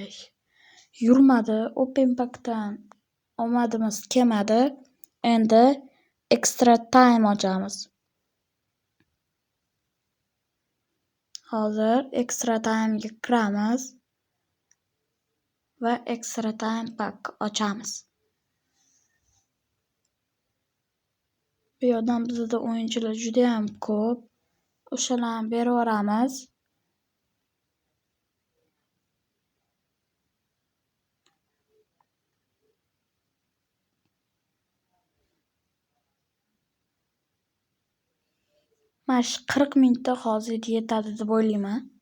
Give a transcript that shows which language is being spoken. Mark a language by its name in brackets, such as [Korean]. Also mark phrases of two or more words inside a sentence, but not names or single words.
[Uzbek] Yurmadi. [English] Open packdan [Uzbek] omadimiz kelmadi. Endi [English] extra time [Uzbek] ochamiz. Hozir [English] extra time [Uzbek] ga kiramiz va [English] extra time pack [Uzbek] ochamiz. Bu yerdan bizda o'yinchilar juda ham ko'p. O'shalarni berib yuboramiz. Mana shu 40 minutda hozir yetadi deb o'ylayman.